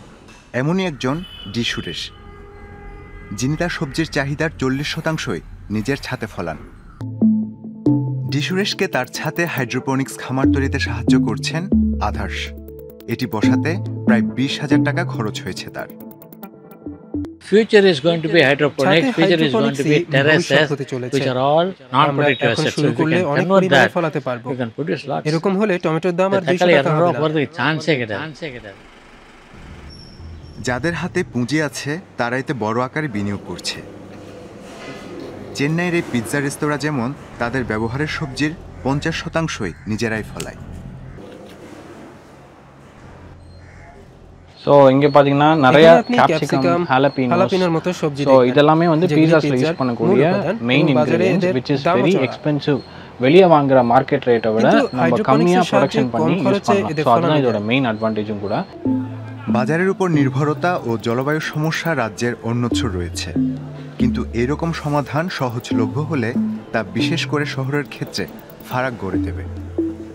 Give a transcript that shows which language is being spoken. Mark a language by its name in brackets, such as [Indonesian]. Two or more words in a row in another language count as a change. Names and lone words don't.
[Bangla] এমনই একজন ডি সুরেশ, যিনি তার সবজির চাহিদার 40%ই নিজের ছাদে ফলান। ডি সুরেশকে তার ছাদে হাইড্রোপনিক্স খামার তৈরিতে সাহায্য করছেন আধার্স। এটি বসাতে প্রায় 20,000 টাকা খরচ হয়েছে তার। [English] Future is going to be hydroponics. Future is going to be terraces, which are all non-productive assets. So if we can convert that, we can produce lots. [Bangla] এরকম হলে টমেটোর দাম আর 200 টাকা হবে না। চান্সে গেছে। যাদের হাতে পুঁজি আছে তারা এতে বড় আকারে বিনিয়োগ করছে। চেন্নাইয়ের এই পিৎজা রেস্তোরাঁ যেমন তাদের ব্যবহারের সবজির 50%ই নিজেরাই ফলায়। [Tamil] சோ இங்க பாத்தீங்கன்னா நிறைய கேப்சிகம், ஹாலபினோஸ் மொத்த சப்ஜி. சோ இதெல்லாம் வந்து பீஸாஸ்ல யூஸ் பண்ணக்கூடிய [English] main ingredients which is very expensive. [Tamil] வெளிய வாங்குற [English] market rateஐ [Tamil] விட நம்ம கம்மியா ப்ரொடக்ஷன் பண்ணி யூஸ் பண்ணலாம்। சோ அதுதான் இதோட [English] main advantageும் [Tamil] கூட। [Bangla] বাজারের উপর নির্ভরতা ও জলবায়ু সমস্যা রাজ্যের অন্যত্র রয়েছে, কিন্তু এরকম সমাধান সহজলভ্য হলে তা বিশেষ করে শহরের ক্ষেত্রে ফারাক গড়ে দেবে।